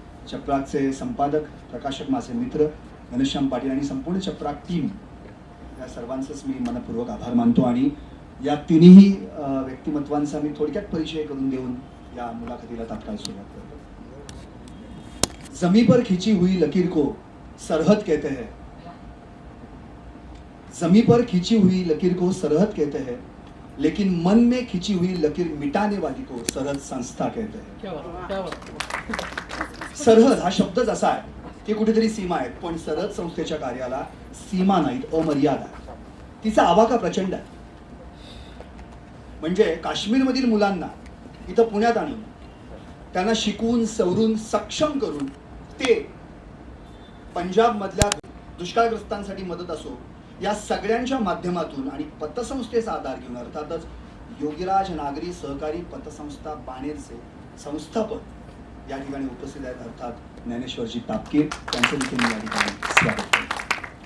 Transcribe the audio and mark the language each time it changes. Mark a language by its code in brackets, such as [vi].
[mr] चपराकचे संपादक, प्रकाशक, माझे मित्र घनश्याम पाटील आणि संपूर्ण चपराक टीम या सर्वांचंच मी मनपूर्वक आभार मानतो आणि या तिन्ही व्यक्तिमत्वांचा मी थोडक्यात परिचय करून देऊन या मुलाखतीला तात्काळ सुरुवात करतो. [hi] जमी पर खिंची हुई लकीर को सरहद कहते हैं, जमी पर खिंची हुई लकीर को सरहद कहते हैं, लेकिन मन में खिंची हुई लकीर मिटाने वाली को सरहद संस्था कहते हैं. क्या बात, क्या बात. [mr] सरहद हा शब्दच असा आहे की कुठेतरी सीमा आहेत, पण सरहद संस्थेच्या कार्याला सीमा नाहीत, अमर्यादा आहे. तिचा आवाका प्रचंड आहे. म्हणजे काश्मीरमधील मुलांना इथं पुण्यात आणून त्यांना शिकवून सवरून सक्षम करून ते पंजाबमधल्या दुष्काळग्रस्तांसाठी मदत असो या सगळ्यांच्या माध्यमातून आणि पतसंस्थेचा आधार घेऊन, अर्थातच योगीराज नागरी सहकारी पतसंस्था बाणेरचे संस्थापक या ठिकाणी उपस्थित आहेत, अर्थात ज्ञानेश्वरजी तापकीर, त्यांचं देखील मी या ठिकाणी स्वागत करतो.